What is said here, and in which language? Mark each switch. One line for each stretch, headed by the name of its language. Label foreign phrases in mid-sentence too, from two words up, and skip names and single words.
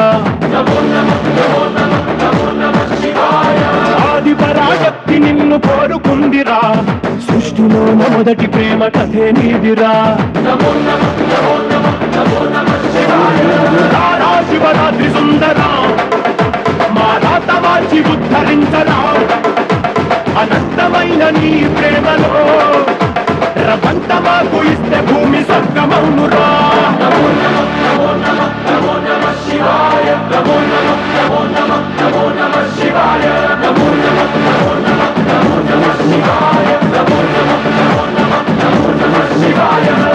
Sanskrit: नमो नमः नमो नमः नमो नमः शिवाय
Telugu: ఆది పరాశక్తి నిన్ను కోరుకుందిరా సృష్టిలో మొదటి ప్రేమ కథే నీదిరా
Sanskrit: नमो नमः नमो नमः नमो नमः शिवाय
Telugu: తారా శివరాత్రి సుందరా మా రాత మార్చి ఉద్ధరించరా అనంతమైన నీ ప్రేమలో రవంతమాకు ఇస్తే భూమి స్వర్గమౌనురా
Sanskrit: नमो नमः नमो नमः नमो नमः शिवाय नमो नमः नमो नमः नमो नमः शिवाय नमो नमः नमो नमः नमो नमः शिवाय नमो नमः नमो नमः नमो नमः शिवाय